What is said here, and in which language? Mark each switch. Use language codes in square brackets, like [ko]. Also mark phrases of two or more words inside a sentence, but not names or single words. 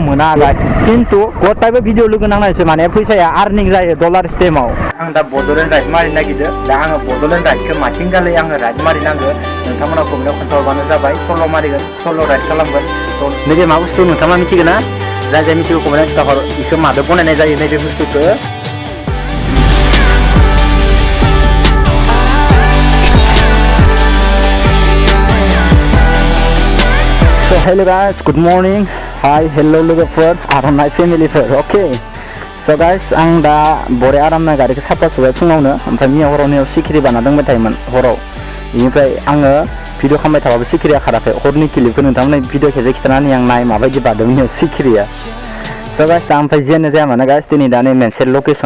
[brx] मोना आरो खिन्थु गटायबो भिडिअ लोगो नांनायसो माने फैसाया आर्निं जायो डलार सिस्टेमाव आं दा बड'लेण्ड राइड मारिनो नागिरदों दा आङो बड'लेण्ड राइडखौ माथिं गालै आङो राइड मारिनांगौ नोंथांमोना कमेन्टआव खोन्थाहरबानो जाबाय सल' मारिगोन सल' राइड खालामगोन नैबे मा बुस्थु नोंथाङा मिथिगोन ना जाय जाय मिथिगौ कमेन्टआव खिन्थाहर बेखौ मादो बनायनाय जायो नैबे बुस्थुखौ [en] So hello guys, good morning. Hi, hello [brx] लोगोफोर आर'नाइ फेमिलिफोर okay. [en] So guys [brx] आं दा बरे आरामनो गारिखौ साफा सुबाय फुङावनो ओमफ्राय मैया हराव सिखिरि बाना दंबाय थायोमोन हराव बेनिफ्राय आङो भिडिअ खालामबाय थाबाबो सिखिरिया खाराखै हरनि क्लिपखौ नोंथांमोननो भिडिअ खेबसे खिथानानै आं नाय माबायदि बारदोंमोन सिखिरिया [en] So guys [brx] दा ओमफ्राय जेनो जाया मानो गाइस दिनै दा नै मोनसे लकेसनाव